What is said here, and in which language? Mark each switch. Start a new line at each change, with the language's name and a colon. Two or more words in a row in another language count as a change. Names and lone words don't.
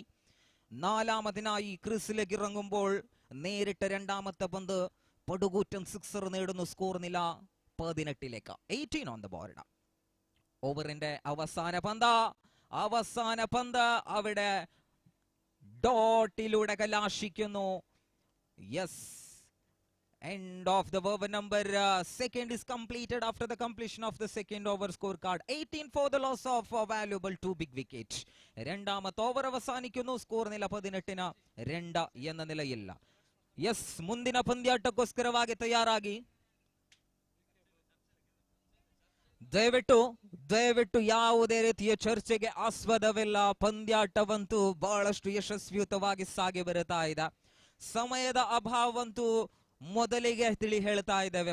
Malayalam: 4-മതിനായി ക്രീസിലേക്ക് ഇറങ്ങുമ്പോൾ നേരിട്ട രണ്ടാമത്തെ പന്ത് പടുകൂറ്റൻ സിക്സർ നേടുന്നു. സ്കോർ നില 18ലേക്ക്. 18
English: on the board.
Malayalam: ഓവറിന്റെ അവസാന പന്ത് അവിടെ ഡോട്ടിലൂടെ കലാശിക്കുന്നു. യെസ്,
English: End of the over. Number second is completed after the completion of the second over scorecard. 18 for the loss of valuable 2 big wickets.
Malayalam: രണ്ടാമത്തെ ഓവർ അവസാനിക്കുന്നു. സ്കോർ നില 18-2 എന്ന നിലയില്ല. യെസ്,
Kannada: ಮುಂದಿನ ಪಂದ್ಯಾಟಕ್ಕೋಸ್ಕರವಾಗಿ ತಯಾರಾಗಿ. ದಯವಿಟ್ಟು ಯಾವುದೇ ರೀತಿಯ ಚರ್ಚೆಗೆ ಆಸ್ಪದವಿಲ್ಲ. ಪಂದ್ಯಾಟವಂತೂ ಬಹಳಷ್ಟು ಯಶಸ್ವಿಯುತವಾಗಿ ಸಾಗಿ ಬರುತ್ತಾ ಇದೆ. ಸಮಯದ ಅಭಾವಂತೂ ಮೊದಲಿಗೆ ತಿಳಿ ಹೇಳ್ತಾ ಇದ್ದೇವೆ.